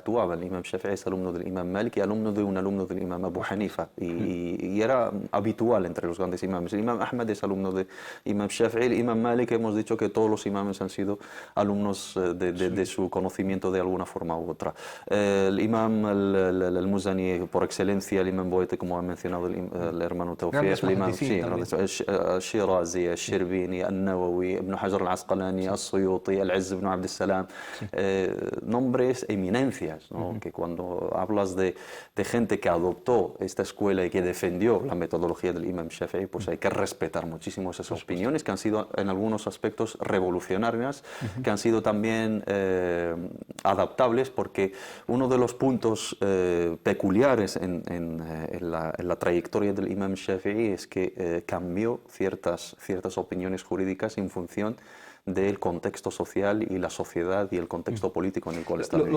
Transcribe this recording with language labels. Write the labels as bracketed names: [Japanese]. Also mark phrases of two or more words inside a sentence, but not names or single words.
[Spanish] El Imam Shafi'i es alumno del Imam Malik y alumno de un alumno del Imam Abu Hanifa, y era habitual entre los grandes imames. El Imam Ahmad es alumno de Imam Shafi'i, el Imam Malik hemos dicho que todos los imames han sido alumnos de su conocimiento de alguna forma u otra. El Imam al-Muzani, por excelencia, el Imam Boete, como ha mencionado el hermano Tawfiq, el Imam al-Shirazi, al-Shirbini, al-Nawawi, Ibn Hajar al-Asqalani, al-Suyuti, al-Izz ibn Abd al-Salam, nombres, eminencias, ¿no? Que cuando hablas de gente que adoptó esta escuela y que defendió la metodología del Imam Shafi'i, pues hay que respetar muchísimo esas opiniones, que han sido en algunos aspectos revolucionarias, que han sido también adaptables, porque uno de los puntos peculiares en la trayectoria del Imam Shafi'i es que cambió ciertas opiniones jurídicas en función del contexto social y la sociedad y el contexto político en el cual está viviendo.